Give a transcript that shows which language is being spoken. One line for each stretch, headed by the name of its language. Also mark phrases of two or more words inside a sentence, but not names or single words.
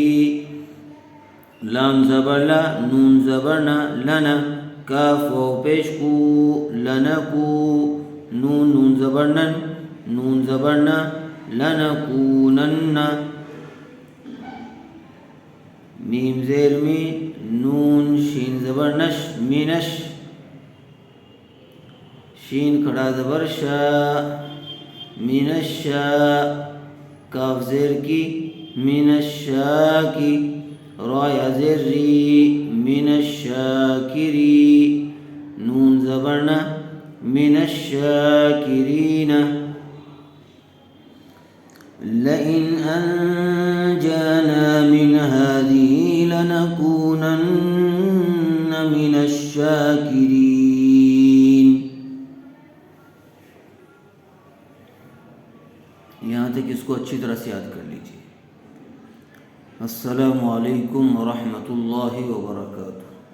Urdu: لام زبر لا، نون زبر نا، لنا، کاف واو پیش کو، لنکو، نون زبر نن، نون زبر نا، لنکونن، میم زیر می، نون شین زبر نش، منش، شین کھڑا زبر شا، منشا، کاف زیر کی، منشاکی، را یا زیر ری، منشاکری، نون زبر نا،
Arabic: من الشاکرین، لئن انجانا من هذه لنكونن من الشاکرین.
Urdu: یہاں تک اس کو اچھی طرح سے یاد کر لیجیے.
Arabic: السلام علیکم ورحمۃ اللہ وبرکاتہ.